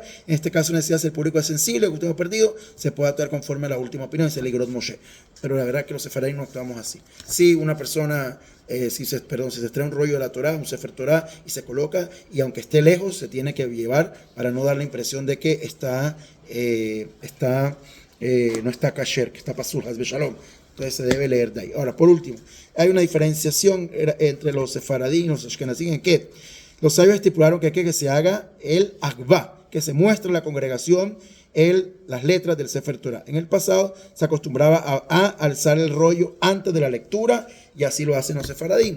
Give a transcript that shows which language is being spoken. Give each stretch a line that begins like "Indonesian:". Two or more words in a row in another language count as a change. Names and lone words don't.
Spanish: En este caso necesita si el público es sensible, que usted ha perdido, se puede actuar conforme a la última opinión, es el Igrot Moshe. Pero la verdad es que los sefaradí no actuamos así. Si una persona... si se extrae un rollo de la Torá, un Sefer Torá, y se coloca, y aunque esté lejos, se tiene que llevar para no dar la impresión de que no está kasher, que está pasul,
Hebrew: חס ושלום.
Spanish: Entonces se debe leer de ahí. Ahora, por último, hay una diferenciación entre los sefaradí y los ashkenazí en que los sabios estipularon que se haga el akbá, que se muestre a la congregación las letras del Sefer Torah. En el pasado se acostumbraba a alzar el rollo antes de la lectura y así lo hacen los sefaradín.